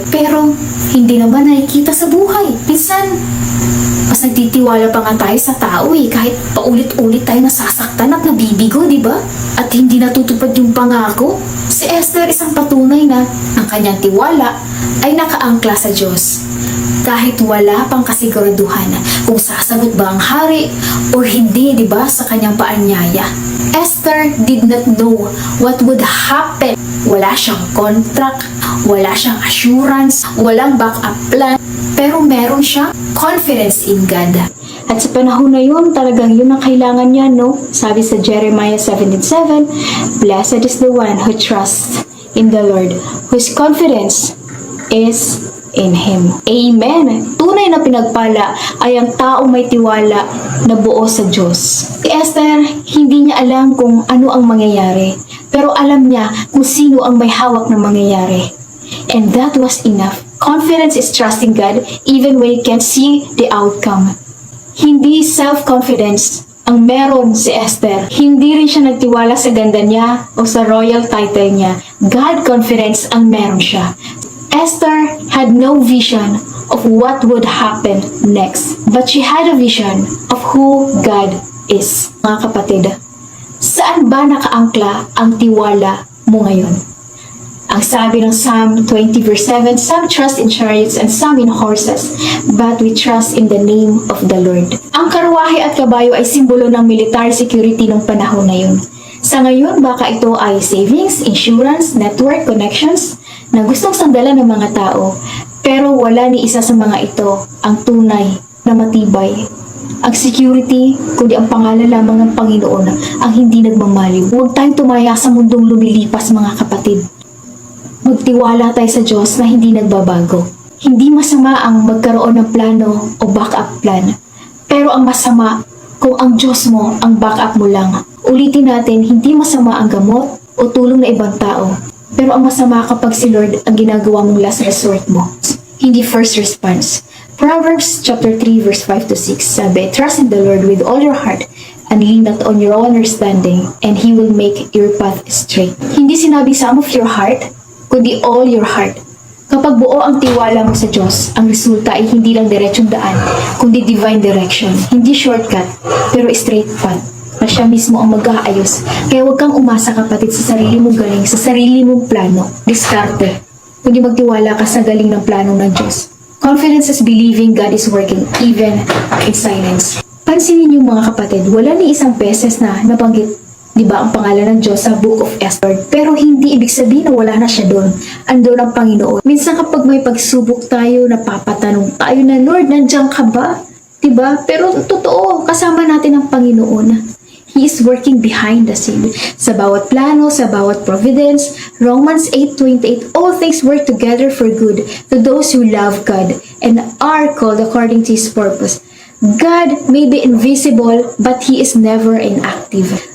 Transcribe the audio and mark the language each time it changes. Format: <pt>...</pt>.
<tl>Pero hindi naman nakikita sa buhay. Minsan, mas nagtitiwala pa nga tayo sa tao kahit paulit-ulit tayo nasasaktan at nabibigo, di ba? At hindi natutupad yung pangako. Si Esther isang patunay na ang kanyang tiwala ay nakaangkla sa Diyos. Kahit wala pang kasiguraduhan kung sasagot ba ang hari o hindi, di ba, sa kanyang paanyaya.</tl> <en>Esther did not know what would happen.</en> <tl>Wala siyang contract, wala siyang assurance, walang backup plan, pero meron siyang</tl> <en>confidence in God.</en> <tl>At sa panahon na yun, talagang yun ang kailangan niya, no? Sabi sa</tl> <en>Jeremiah 17:7, "Blessed is the one who trusts in the Lord, whose confidence is in Him." Amen!</en> <tl>Tunay na pinagpala ay ang taong may tiwala na buo sa Diyos. Si Esther, hindi niya alam kung ano ang mangyayari, pero alam niya kung sino ang may hawak ng mangyayari.</tl> <en>And that was enough. Confidence is trusting God even when you can't see the outcome.</en> <tl>Hindi self-confidence ang meron si Esther. Hindi rin siya nagtiwala sa ganda niya o sa royal title niya.</tl> <en>God confidence</en> <tl>ang meron siya.</tl> <en>Esther had no vision of what would happen next, but she had a vision of who God is.</en> <tl>Mga kapatid, saan ba nakaangkla ang tiwala mo ngayon? Ang sabi ng</tl> <en>Psalm 20 verse 7, "Some trust in chariots and some in horses, but we trust in the name of the Lord."</en> <tl>Ang karwahe at kabayo ay simbolo ng military security ng panahon na yun. Sa ngayon, baka ito ay savings, insurance, network, connections na gustong sandalan ng mga tao, pero wala ni isa sa mga ito ang tunay na matibay. Ang security, kundi ang pangalan lamang ng Panginoon ang hindi nagmamaliw. Huwag tayong tumaya sa mundong lumilipas, mga kapatid. Magtiwala tayo sa Diyos na hindi nagbabago. Hindi masama ang magkaroon ng plano o backup plan. Pero ang masama kung ang Diyos mo ang backup mo lang. Ulitin natin, hindi masama ang gamot o tulong na ibang tao. Pero ang masama kapag si Lord ang ginagawa mong last resort mo. Hindi first response.</tl> <en>Proverbs chapter 3 verse 5 to 6 sabi, "Trust in the Lord with all your heart and lean not on your own understanding, and He will make your path straight."</en> <tl>Hindi sinabi</tl> <en>some of your heart,</en> <tl>kundi</tl> <en>all your heart.</en> <tl>Kapag buo ang tiwala mo sa Diyos, ang resulta ay hindi lang diretsong daan, kundi</tl> <en>divine direction.</en> <tl>Hindi shortcut, pero straight path na siya mismo ang mag-aayos. Kaya huwag kang umasa, kapatid, sa sarili mong galing, sa sarili mong plano, diskarte, kundi magtiwala ka sa galing ng plano ng Diyos.</tl> <en>Confidence is believing God is working, even in silence.</en> <tl>Pansinin niyo mga kapatid, wala ni isang beses na nabanggit, di ba, ang pangalan ng Diyos sa Book of Esther. Pero hindi ibig sabihin na wala na siya doon. Andun ang Panginoon. Minsan kapag may pagsubok tayo, napapatanong tayo na, Lord, nandiyan ka ba? Diba? Pero totoo, kasama natin ang Panginoon.</tl> <en>He is working behind the scene.</en> <tl>Sa bawat plano, sa bawat providence,</tl> <en>Romans 8:28, all things work together for good to those who love God and are called according to His purpose. God may be invisible, but He is never inactive.</en>